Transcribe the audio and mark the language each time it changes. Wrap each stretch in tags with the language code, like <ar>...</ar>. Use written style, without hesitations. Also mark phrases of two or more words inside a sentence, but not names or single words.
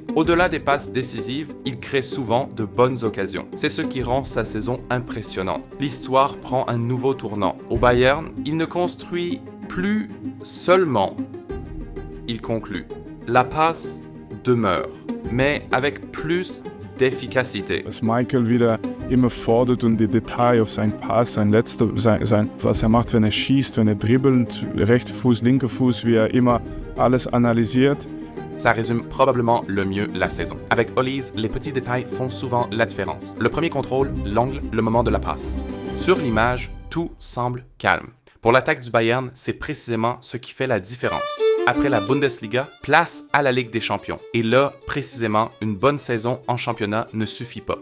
<fr>Au-delà des passes décisives, il crée souvent de bonnes occasions. C'est ce qui rend sa saison impressionnante. L'histoire prend un nouveau tournant. Au Bayern, il ne construit plus seulement, il conclut. La passe demeure, mais avec plus d'efficacité.</fr> <de>Dass Michael wieder immer fordert und die Detail auf seinen Pass, was macht, wenn schießt, wenn dribbelt, rechter Fuß, linker Fuß, wie immer alles analysiert.</de> <fr>Ça résume probablement le mieux la saison. Avec Olise, les petits détails font souvent la différence. Le premier contrôle, l'angle, le moment de la passe. Sur l'image, tout semble calme. Pour l'attaque du Bayern, c'est précisément ce qui fait la différence. Après la Bundesliga, place à la Ligue des Champions. Et là, précisément, une bonne saison en championnat ne suffit pas.</fr>